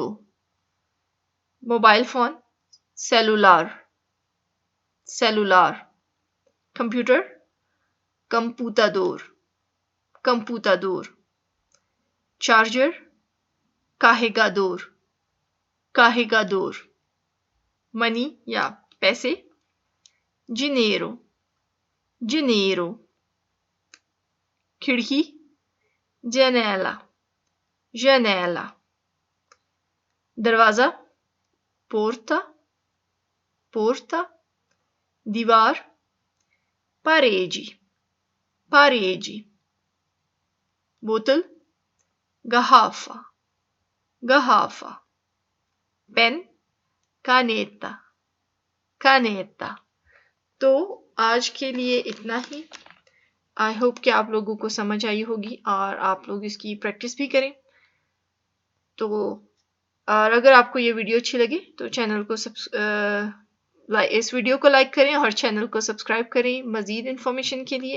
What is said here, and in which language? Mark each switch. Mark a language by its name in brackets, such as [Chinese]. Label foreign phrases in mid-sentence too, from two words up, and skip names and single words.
[Hindi] मोबाइल फोन [Portuguese] celular, celular. कंप्यूटर computador, computador. चार्जर carregador, carregador। [Hindi] मनी या पैसे [Portuguese] dinheiro, dinheiro। खिड़की janela, janela। दरवाजा porta, porta। दीवार parede, parede। बोतल garrafa, garrafa। पेन caneta, caneta। [Hindi] तो आज के लिए इतना ही। [English] I hope [Hindi] कि आप लोगों को समझ आई होगी और आप लोग इसकी प्रैक्टिस भी करें। तो और अगर आपको ये वीडियो अच्छी लगी तो चैनल को इस वीडियो को लाइक करें और चैनल को सब्सक्राइब करें मज़ीद इन्फॉर्मेशन के लिए।